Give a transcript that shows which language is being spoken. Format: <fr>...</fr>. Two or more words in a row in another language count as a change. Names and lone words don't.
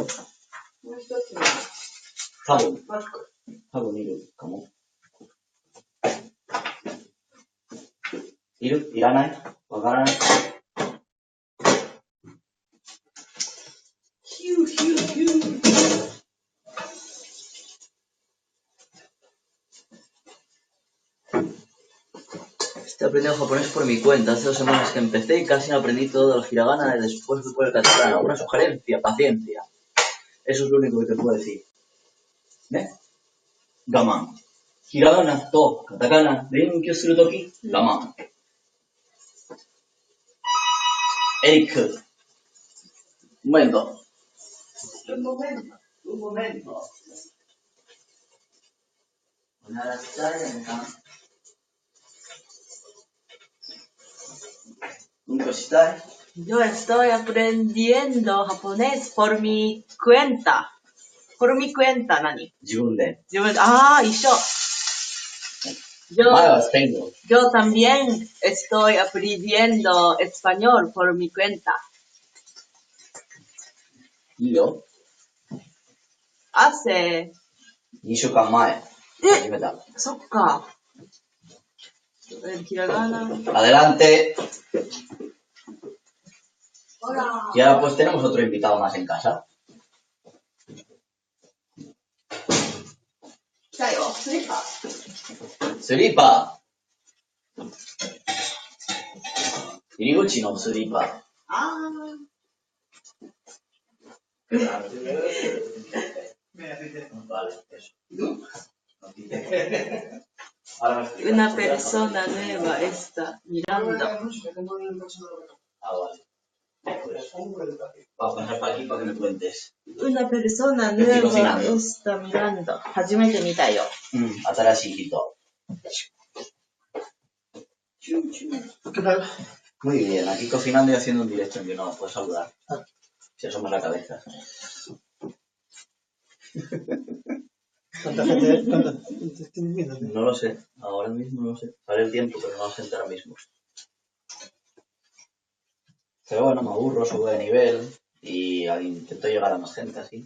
<ja>もう一つは多分いるかも。いる？いらない？わからない？ヒューヒューヒュー。</ja> <es>Estoy aprendiendo japonés por mi cuenta. Hace 2 semanas que empecé y casi no aprendí todo el hiragana y después fui por el catalán. Una sugerencia, paciencia. Eso es lo único que te puedo decir. ¿Ves?</es> <ja>我慢。ひらがなとカタカナ勉強するとき、我慢.</ja> <es>Eric. Un momento. Un momento. Yo estoy aprendiendo japonés por mi cuenta. Por mi cuenta,</es> <ja>¿nani? 自分で。一緒。前はスペイン語。</ja> <es>Yo también estoy aprendiendo español por mi cuenta.</es> <ja>いいよ。</ja> <es>Hace</es> <ja>2週間前。始めた。そっか。Hiragana.</ja> <es>Adelante. Hola. Y ahora pues tenemos otro invitado más en casa.</es> <ja>来たよ。スリッパ。スリーパー。入り口のスリーパー。</ja> <es>Vale, eso. Una persona nueva está mirando. Vale. Vamos a pasar para aquí para que me cuentes. Una persona nueva está mirando.</es> <ja>初めて見たよ。新しい人。</ja> <es>¿Qué tal? Muy bien, aquí cocinando y haciendo un directo en YouNow. Puedes saludar. Si asomas la cabeza. ¿Cuánta gente están viendo? No lo sé. Ahora mismo no lo sé. Sale el tiempo, pero no lo sé ahora mismo. Pero bueno, me aburro, subo de nivel y intento llegar a más gente así.</es>